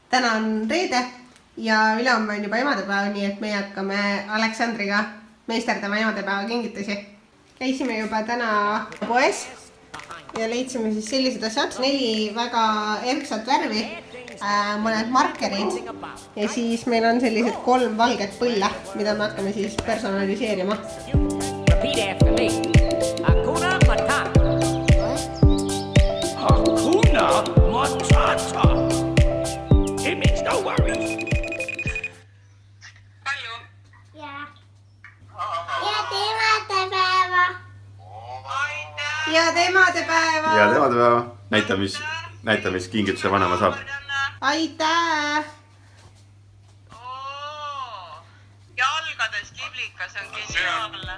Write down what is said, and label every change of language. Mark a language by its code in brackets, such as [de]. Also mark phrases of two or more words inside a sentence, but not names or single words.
[et] täna on reede ja ülehomme on juba emadepäev, nii et me hakkame Aleksandriga meisterdama emadepäeva kingitusi. Käisime juba täna poes ja leidsime siis sellised asjad, 4 väga erksat värvi, mõned markerid ja siis meil on sellised 3 valget põlle, mida me hakkame siis personaliseerima. [sw] Hakuna Matata. Hakuna Matata. [en] It means no worries. [et] Palju? Ja emadepäeva. Aitäh! Ja emadepäeva! Ja emadepäeva! Näita, mis kingituse vanema saab. Aitäh! Jalgades liblikas on geniaalne.